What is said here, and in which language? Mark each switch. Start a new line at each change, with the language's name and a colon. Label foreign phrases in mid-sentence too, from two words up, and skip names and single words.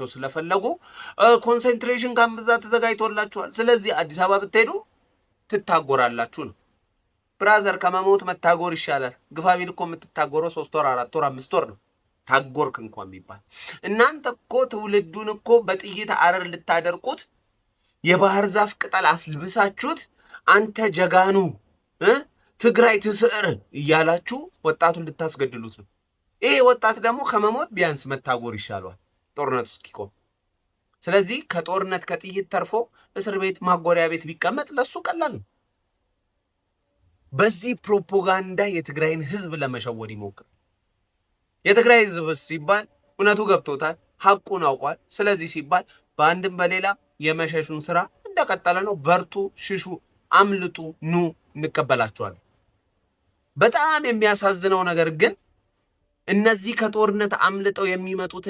Amharic: ስለፈለጉ ኮንሰንትሬሽን ካምፕ እዛ ተዘጋጅቶላችኋል። ስለዚህ አዲስ አበባ ብትሄዱ ትታጎራላችሁ ነው። ብራዘር ከመሞት መታጎር ይሻላል። ግፋቢል እኮ የምትታጎረው 3 ወር 4 ወር 5 ወር ነው። ታጎርክ እንኳን ቢባል እናንተ እኮ ትውልዱን እኮ በጥይት አረር ልታደርቁት የባህር ዛፍ ቅጠል አስልብሳችሁት አንተ
Tigrinya: ጀጋኑ ትግራይ ትስዕር
Amharic: እያላችሁ ወጣቱን ልታስገድሉት ነው። ይሄ ወጣት ደግሞ ከመሞት ቢያንስ መታጎር ይሻለዋል ጦርነቱ እስኪቆም። ስለዚህ ከጦርነት ከጥይት ተርፎ እስር ቤት ማጎሪያ ቤት ቢቀመጥ ለሱ ቀላል ነው። በዚህ ፕሮፓጋንዳ የትግራይን ህዝብ ለመሸወድ ይሞክር። የትግራይ ህዝብ ሲባል እውነቱ ገብቶታል፣ ሐቁን አውቋል። ስለዚህ ሲባል በአንድም በሌላ የመሸሹን ስራ እንደቀጠለ ነው። በርቱ፣ ሽሹ፣ አምልጡ፣ ኑ እንቀበላችኋለን። በጣም የሚያሳዝነው ነገር ግን እነዚህ ከጦርነት አምልጠው የሚመጡትን